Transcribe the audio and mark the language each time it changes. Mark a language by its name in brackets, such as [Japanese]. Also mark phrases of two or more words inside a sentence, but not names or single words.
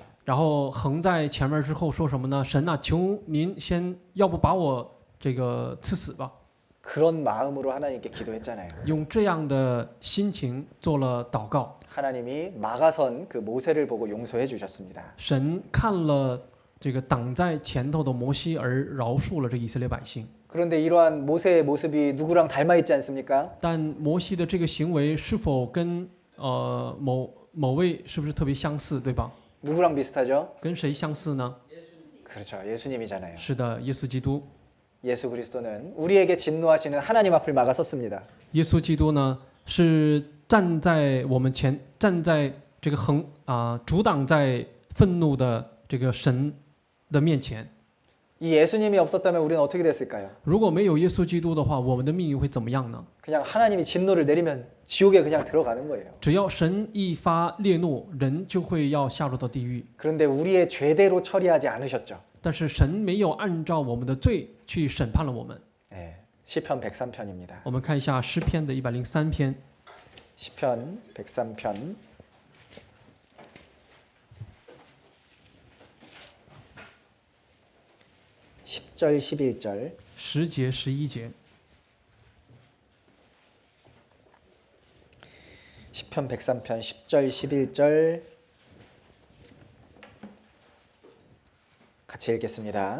[Chinese] 然后横在前面之后说什么呢？神啊，求您先，要不把我这个赐死吧。 [Korean] 그런 마음으로 하나님께 기도했잖아요. [Chinese] 用这样的心情做了祷告， [Korean] 하나님이 막아선 그 모세를 보고 용서해 주셨습니다. [Chinese] 神看了这个挡在前头的摩西而饶恕了这以色列百姓。 [Korean] 그런데 이러한 모세의 모습이 누구랑 닮아 있지 않습니까? [Chinese] 但摩西的这个行为是否跟某位是不是特别相似，对吧？ [Korean] 누구랑 비슷하죠? [Chinese] 跟谁相似呢？ [Korean] 그렇죠. 예수님이잖아요. [Chinese] 是的，耶稣基督。 [Korean] 예수 그리스도는 우리에게 진노하시는 하나님 앞을 막아섰습니다. [Chinese] 耶稣基督呢，是站在我们前，站在这个阻挡在愤怒的这个神的面前。 [Korean] 이 예수님이 없었다면 우리는 어떻게 됐을까요? [Chinese] 如果没有耶稣基督的话，我们的命运会怎么样呢？ [Korean] 그냥 하나님이 진노를 내리면 지옥에 그냥 들어가는 거예요. [Chinese] 只要神一发烈怒，人就会要下入到地狱。 [Korean] 그런데 우리의 죄대로 처리하지 않으셨죠. [Chinese] 但是神没有按照我们的罪去审判了我们。 [Korean] 네, 시편 103편입니다. [Chinese] 我们看一下诗篇的103篇， [Korean] 시편 103편 10절 11절 [Chinese] 10 节11节。 [Korean] 시편 103편 10절 11절 같이 읽겠습니다.